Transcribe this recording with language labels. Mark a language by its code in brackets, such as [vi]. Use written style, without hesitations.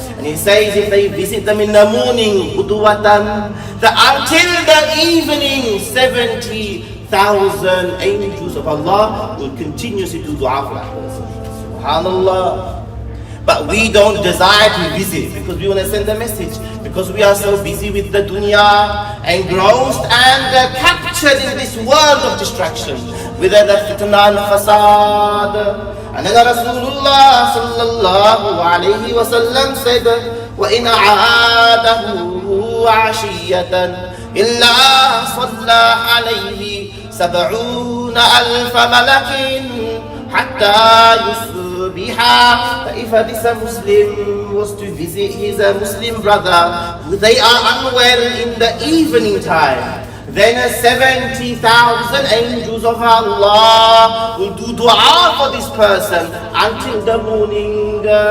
[en] And he says if they visit them in the morning, qudwatan, that until the evening, 70,000 angels of Allah will continuously do dua for that person. SubhanAllah. But we don't desire to visit because we want to send a message, because we are so busy with the dunya, engrossed and captured in this world of distraction, with the fitna and fasad. And then Rasulullah sallallahu alayhi wa sallam said, [ar] وَإِنْ عَادَهُ عَشِيَّةً إِلَّا صَلَّى عَلَيْهِ 70,000 مَلَكٍ حَتَّى يُصْبِحَ. [en] If this Muslim was to visit his Muslim brother, they are unwell in the evening time, then 70,000 angels of Allah will do dua for this person until the morning.